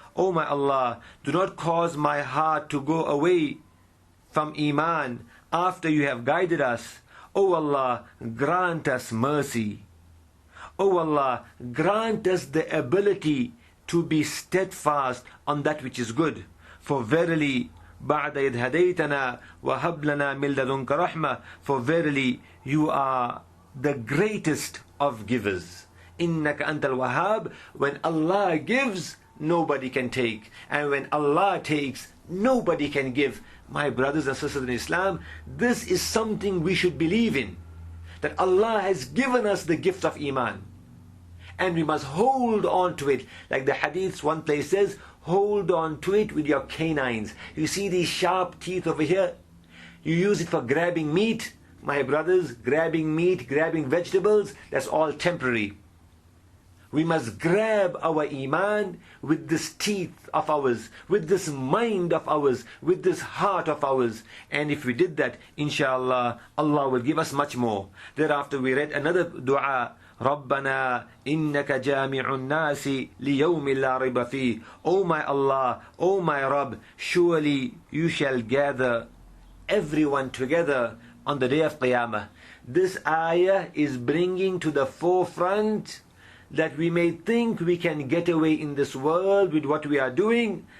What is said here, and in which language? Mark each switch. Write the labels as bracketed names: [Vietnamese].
[English] O my Allah, do not cause my heart to go away from Iman after you have guided us. O Allah, grant us mercy. O Allah, grant us the ability to be steadfast on that which is good. For verily, [Arabic] بَعْدَ إِذْ هَدَيْتَنَا وَهَبْ لَنَا مِن لَدُنْكَ رَحْمَةً. [English] For verily, you are the greatest of givers. [Arabic] إِنَّكَ أَنْتَ الْوَهَّابُ. [English] When Allah gives, nobody can take. And when Allah takes, nobody can give. My brothers and sisters in Islam, this is something we should believe in. That Allah has given us the gift of Iman. And we must hold on to it. Like the hadith, one place says, hold on to it with your canines. You see these sharp teeth over here? You use it for grabbing meat. My brothers, grabbing meat, grabbing vegetables, that's all temporary. We must grab our Iman with this teeth of ours, with this mind of ours, with this heart of ours. And if we did that, inshallah, Allah will give us much more. Thereafter we read another dua, [Arabic] رَبَّنَا إِنَّكَ جَامِعُ النَّاسِ لِيَوْمٍ لَا رِيبَ فِيهِ. [English] O my Allah, O my Rabb, surely you shall gather everyone together on the day of Qiyamah. This ayah is bringing to the forefront that we may think we can get away in this world with what we are doing.